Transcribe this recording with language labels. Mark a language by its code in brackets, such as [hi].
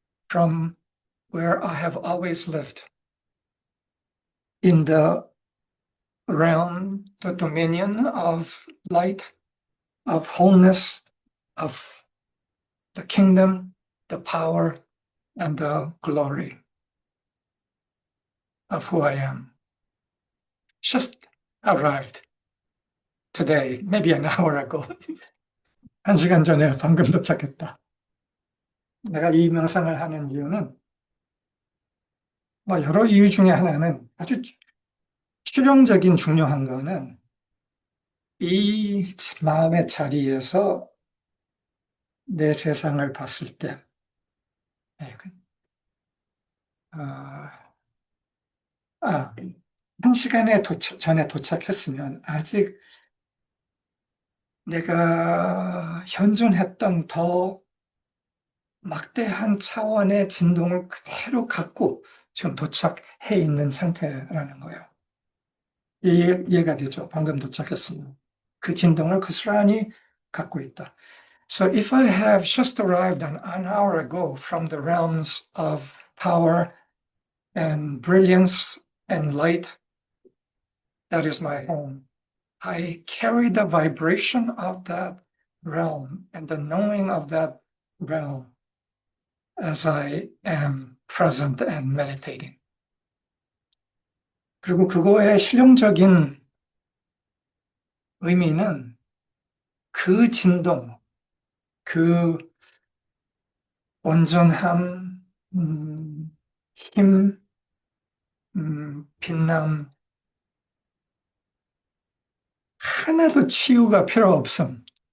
[en] From where I have always lived. In the realm, the dominion of light, of wholeness, of the kingdom, the power, and the glory of who I am. Just arrived today, maybe an hour ago. [ko] 1시간 전에 방금 도착했다. 내가 이 명상을 하는 이유는 여러 이유 중에 하나는 아주 실용적인 중요한 거는 이 마음의 자리에서 내 세상을 봤을 때, 한 시간에 전에 도착했으면 아직 내가 현존했던 더 막대한 차원의 진동을 그대로 갖고 지금 도착해 있는 상태라는 거예요. 이해가 되죠? 방금 도착했으면. 그 진동을 고스란히 갖고 있다. [en] So if I have just arrived an hour ago from the realms of power and brilliance and light, that is my home. I carry the vibration of that realm and the knowing of that realm as I am present and meditating. [ko] 그리고 그거의 실용적인 의미는 그 진동, 그 온전함, 힘, 빛남, 하나도 치유가 필요 없음.